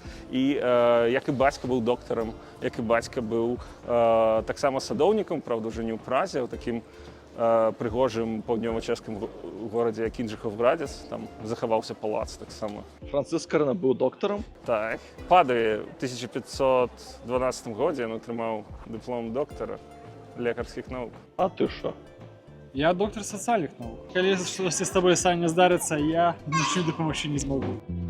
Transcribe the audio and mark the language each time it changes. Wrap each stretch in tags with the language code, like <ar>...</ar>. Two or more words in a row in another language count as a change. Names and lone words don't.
<be>І як і бацька быў доктарам, як і бацька быў таксама садоўнікам, правда, ўжо не ў Празе, а ў такім прыгожым паўднёва-чэшскім горадзе, як Інжыховградец, там захаваўся палац таксама. Францыск Скарына быў доктарам? Так. Падаве ў 1512 годзе ён атрымаў дыплом доктара лекарскіх навук. А ты што?</be> <ru>Я доктор социальных наук. Коли что-то с тобой, Саня, здарится, я ничего допомогти не смогу.</ru>